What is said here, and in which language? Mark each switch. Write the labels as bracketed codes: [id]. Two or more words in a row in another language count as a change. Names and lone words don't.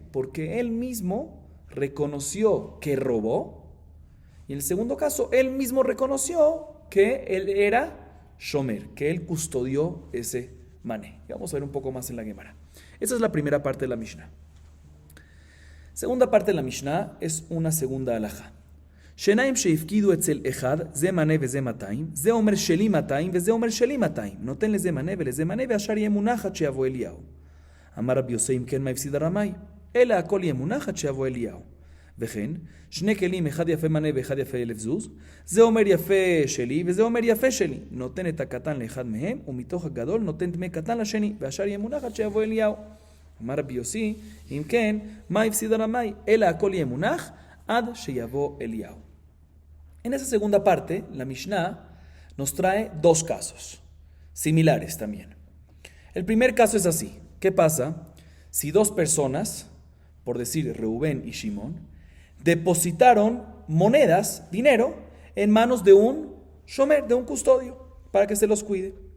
[es] Porque él mismo reconoció que robó, y en el segundo caso él mismo reconoció que él era shomer, que él custodió ese mané. Y vamos a ver un poco más en la Gemara. Esa es la primera parte de la Mishnah. Segunda parte de la Mishnah es una segunda alajá. [he] שניים שהפקידו אצל אחד, זה מנה וזה מאתיים, זה אומר שלי מאתיים וזה אומר שלי מאתיים. נותן לזה מנה ולזה מנה והשאר יהא מונח עד שיבוא אליהו. אמר רבי יוסי אם כן מה הפסיד הרמאי, אלא הכל יהא מונח עד שיבוא אליהו. וכן, שני כלים, אחד יפה מנה ואחד יפה אלף זוז, זה אומר יפה שלי וזה אומר יפה שלי. נותן את הקטן לאחד מהם, ומתוך הגדול נותן דמי קטן לשני, והשאר יהיה מונח עד שיבוא אליהו. אמר רבי יוסי, אם כן, מה הפסיד הרמאי? אלא הכל יהיה מונח עד שיבוא אליהו. [es] En esa segunda parte, la Mishnah nos trae dos casos, similares también. El primer caso es así. ¿Qué pasa si dos personas, por decir Reubén y Shimón, depositaron monedas, dinero, en manos de un shomer, de un custodio, para que se los cuide?